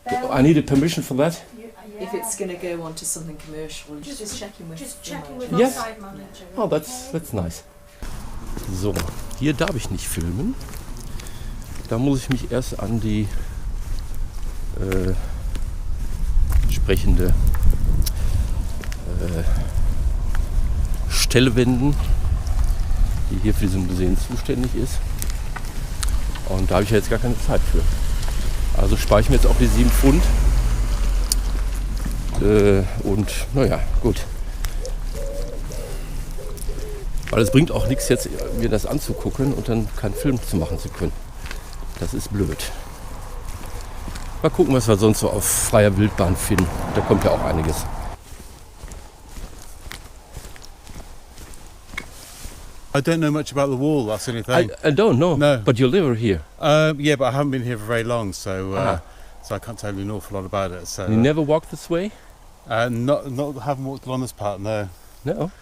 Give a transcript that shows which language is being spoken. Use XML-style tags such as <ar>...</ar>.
<en>I need a permission for that. If it's going to go on to something commercial, just checking with Yeah. our site manager. Oh, that's nice.</en> <de>So, hier darf ich nicht filmen. Da muss ich mich erst an die entsprechende Stelle wenden, die hier für diesen Museen zuständig ist. Und da habe ich ja jetzt gar keine Zeit für. Also spare ich mir jetzt auch die 7 Pfund. Und naja, gut. Weil es bringt auch nichts jetzt, mir das anzugucken und dann keinen Film zu machen zu können. Das ist blöd. Mal gucken, was wir sonst so auf freier Wildbahn finden. Da kommt ja auch einiges.</de> <en>I don't know much about the wall, that's the only thing. I don't know, No. but you live here. Yeah, but I haven't been here for very long, so I can't tell you an awful lot about it. So You never walked this way? haven't walked along this part, no. No?</en>